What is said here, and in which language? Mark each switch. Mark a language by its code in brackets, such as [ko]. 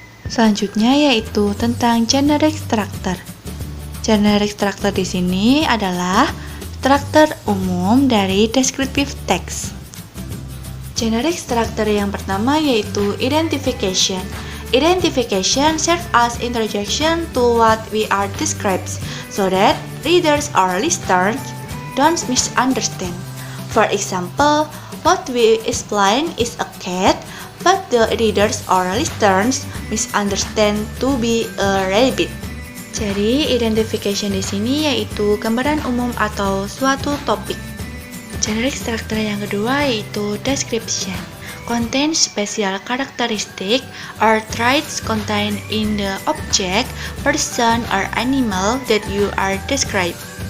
[id] Selanjutnya yaitu tentang generic structure. Generic structure di sini adalah struktur umum dari descriptive text. Generic structure yang pertama yaitu identification. [en] Identification serves as introduction to what we are described, so that readers or listeners don't misunderstand. For example, what we explain is a cat, but the readers or listeners misunderstand to be a rabbit. [id] Jadi, identification di sini yaitu gambaran umum atau suatu topik. Generic structure yang kedua yaitu description. [en] Contains special characteristic or traits contained in the object, person, or animal that you are described.